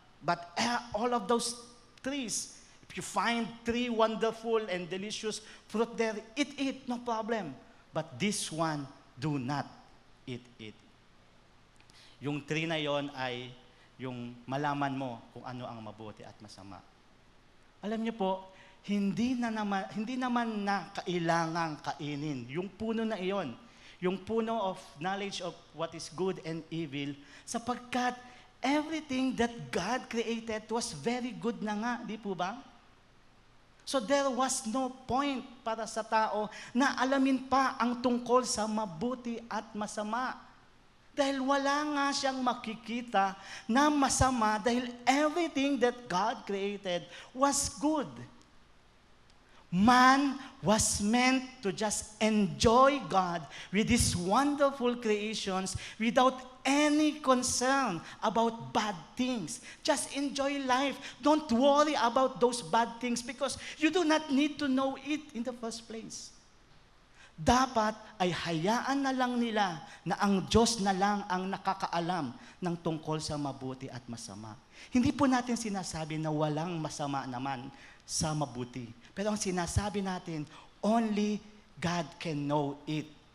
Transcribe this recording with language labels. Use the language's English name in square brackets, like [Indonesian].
[English] But all of those trees, if you find 3 wonderful and delicious fruit there, eat, no problem. But this one, do not eat it. [Filipino] Yung tree na yon ay yung malaman mo kung ano ang mabuti at masama. Alam niyo po, hindi naman na kailangang kainin yung puno na iyon, yung puno [English] of knowledge of what is good and evil, [Filipino] sapagkat [English] everything that God created was very good [Filipino] na nga, di po ba? [English] So there was no point [Filipino] para sa tao na alamin pa ang tungkol sa mabuti at masama. Dahil wala nga siyang makikita na masama dahil [English] everything that God created was good. Man was meant to just enjoy God with His wonderful creations without any concern about bad things. Just enjoy life. Don't worry about those bad things because you do not need to know it in the first place. [Filipino] Dapat ay hayaan na lang nila na ang Diyos na lang ang nakakaalam ng tungkol sa mabuti at masama. Hindi po natin sinasabi na walang masama naman sa mabuti. Pero ang sinasabi natin, [English] only God can know it.